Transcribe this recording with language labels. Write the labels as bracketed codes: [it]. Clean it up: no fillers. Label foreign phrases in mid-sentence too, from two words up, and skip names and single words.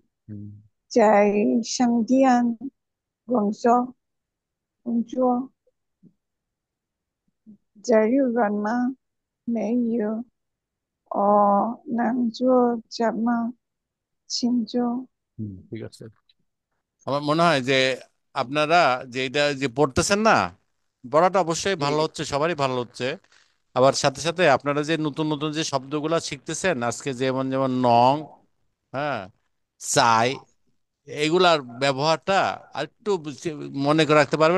[zh] হুম. 在商店工作，这儿有人吗？没有。哦，能做什么？请坐。 [bn] হুম, ঠিক আছে. আমার মনে হয় যে আপনারা যে এটা যে পড়তেছেন না, পড়াটা অবশ্যই জি ভালো জি হচ্ছে, সবারই ভালো হচ্ছে. আবার সাথে সাথে আপনারা যে নতুন নতুন যে শব্দগুলা শিখতেছেন আজকে, যেমন যেমন নং, হ্যাঁ, চাই, এইগুলার ব্যবহারটা আর একটু মনে করে রাখতে পারবেন.